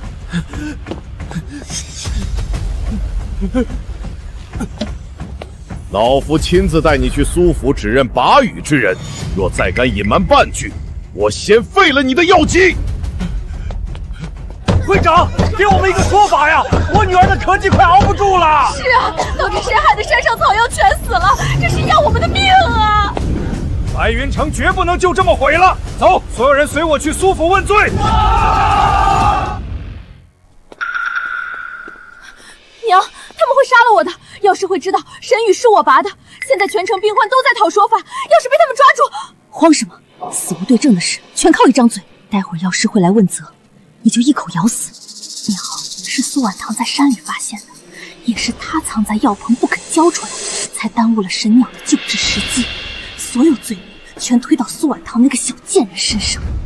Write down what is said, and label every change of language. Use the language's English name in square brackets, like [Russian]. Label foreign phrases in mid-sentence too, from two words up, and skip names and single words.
[Chinese] 老夫親自帶你去蘇府指認拔羽之人，若再敢隱瞞半句，我先廢了你的藥籍！會長，給我們一個說法呀！我女兒的咳疾快熬不住了。是啊，都是誰害的山上草藥全死了？這是要我們的命啊！白雲城絕不能就這麼毀了。走，所有人隨我去蘇府問罪。娘，他們會殺了我的。藥師會知道神羽是我拔的。現在全城病患都在討說法，要是被他們抓住，慌什麼？死无对證的事，全靠一張嘴。待會兒藥師會來問責，你就一口咬死。娘，是蘇婉棠在山裡發現的，也是她藏在藥棚不肯交出來，才耽誤了神鳥的救治時機。所有罪名全推到蘇婉棠那個小賤人身上。